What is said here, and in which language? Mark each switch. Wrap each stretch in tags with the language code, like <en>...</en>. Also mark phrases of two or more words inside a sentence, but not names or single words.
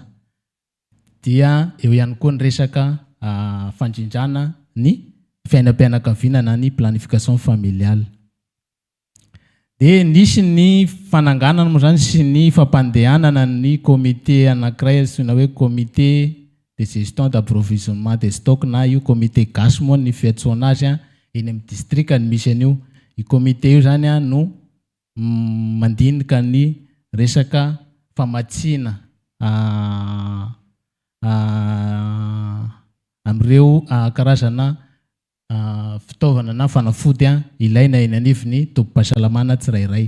<mg>Dia eo ihany koa ny resaka fandrindrana ny fiainam-pianakaviana ny</mg> <fr>planification familiale.</fr> <mg>Dia nisy ny fananganana moa zany sy ny fampandehanana ny comité anankiray antsoina hoe</mg> <fr>comité de gestion d'approvisionnement des stocks</fr> <mg>na io comité gasy moa ny fiantsoana azy eny amin'ny district ny misy an'io. I comité io zany no mandinika ny resaka famatsiana amin'ireo karazana fitaovana na fanafody ilaina eny anivon'ny tobim-pahasalamana tsirairay.</mg>